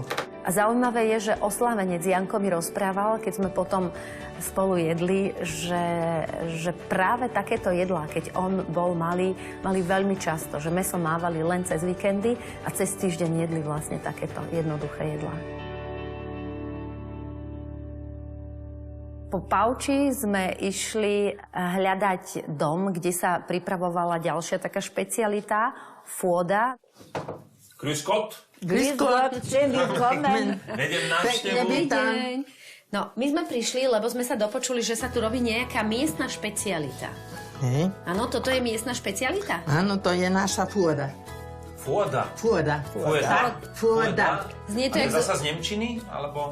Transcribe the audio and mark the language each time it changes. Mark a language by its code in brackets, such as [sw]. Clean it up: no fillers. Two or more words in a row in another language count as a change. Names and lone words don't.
[sk] A zaujímavé je, že oslávenec Janko mi rozprával, keď sme potom spolu jedli, že práve takéto jedlá, keď on bol malý, mali veľmi často, že mäso mávali len cez víkendy a cez týždeň jedli vlastne takéto jednoduché jedlá. Po pauči sme išli hľadať dom, kde sa pripravovala ďalšia taká špecialita, fôda. [de] Grüß Gott. Grüß Gott, schön willkommen. [sk] Vedem návštevu. No, my sme prišli, lebo sme sa dopočuli, že sa tu robí nejaká miestna špecialita. Áno, toto je miestna špecialita? Áno, to je naša fôda. Fôda? Fôda. Znie to zasa z nemčiny? Alebo...